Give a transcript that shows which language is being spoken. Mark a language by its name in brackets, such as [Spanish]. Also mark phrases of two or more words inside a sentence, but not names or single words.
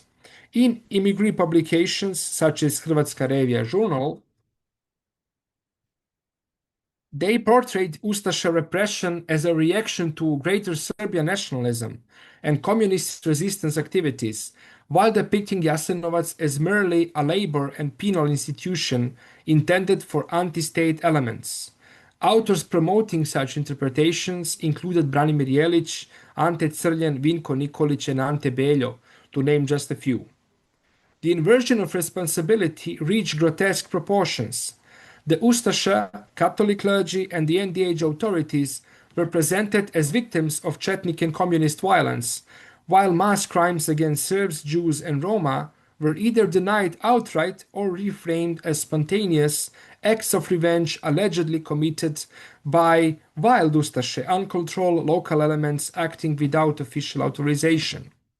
[English] In immigrant publications such as Hrvatska Revija Journal, they portrayed Ustaša repression as a reaction to greater Serbian nationalism and communist resistance activities, while depicting Jasenovac as merely a labor and penal institution intended for anti-state elements. Authors promoting such interpretations included Branimir Jelić, Ante Crljen, Vinko Nikolić, and Ante Beljo, to name just a few. The inversion of responsibility reached grotesque proportions. The Ustasha, Catholic clergy, and the NDH authorities were presented as victims of Chetnik and communist violence, while mass crimes against Serbs, Jews, and Roma were either denied outright or reframed as spontaneous acts of revenge allegedly committed by wild Ustashe, uncontrolled local elements acting without official authorization.